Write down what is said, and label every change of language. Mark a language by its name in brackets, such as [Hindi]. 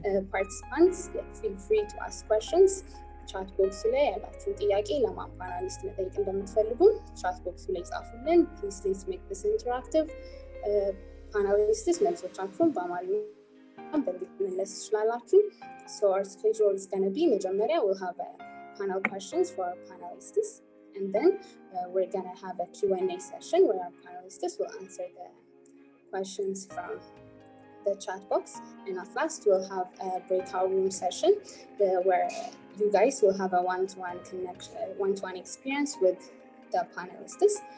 [English] Participants, feel free to ask questions. [Amharic] Chat box ላይ ያላችሁን ጥያቄ ለማፓናሊስት መጠየቅ እንደምትፈልጉ chat box ላይ ጻፉልን. [English] Please let's make this interactive. [Amharic] Panelists መልሶቻችሁን በአማርኛ በእንግሊዝኛ ትችላላችሁ. [English] So our schedule is going to be [Amharic] መጀመሪያ [English] we'll have panel questions for our panelists, and then we're going to have a Q&A session where our panelists will answer the questions from the chat box, and at last we'll have a breakout room session where you guys will have a one-to-one connection, one-to-one experience with the panelists.